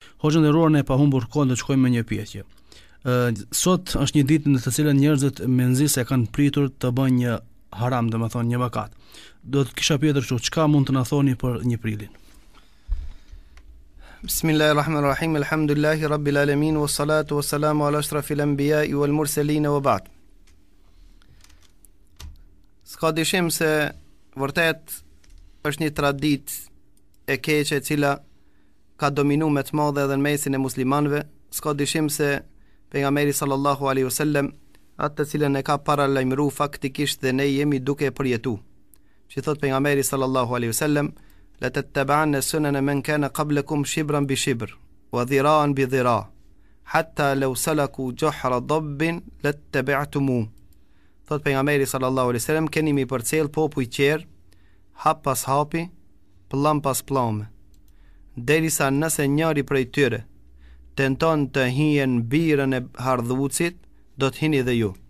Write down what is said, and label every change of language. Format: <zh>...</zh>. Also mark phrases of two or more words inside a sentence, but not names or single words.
<sq>Hoxhën e nderuar, ne pa humbur kohën, do të shkojmë me një pyetje. Sot është një ditë në të cilën njerëzit menzisë e kanë pritur të bëjnë një haram, domethënë një mëkat. Do të kisha pyetur kështu, çka mund të na thoni për 1 prilin?</sq> <ar>بسم الله الرحمن الرحيم الحمد لله رب العالمين والصلاة والسلام على أشرف الأنبياء والمرسلين وبعد.</ar> <sq>S'ka dyshim se vërtet është një traditë e keqe e cila ka dominu me të madhe edhe në mesin e muslimanëve. S'ka dyshim se pejgamberi</sq> <ar>صلى الله عليه وسلم</ar> <sq>atë të cilën e ka paralajmëruar faktikisht dhe ne jemi duke e përjetu. Që thot pejgamberi</sq> <ar>صلى الله عليه وسلم لتتبعن سنن من كان قبلكم شبرا بشبر وذراعا بذراع حتى لو سلكوا جحر ضب لاتبعتموه.</ar> <sq>Thot pejgamberi</sq> <ar>sallallahu alaihi wasallam,</ar> <sq>keni mi përcjell popull qerr, hap pas hapi, plllam pas pllame, derisa nëse njëri prej tyre tenton të hijen birën e hardhucit, do të hini dhe ju.</sq>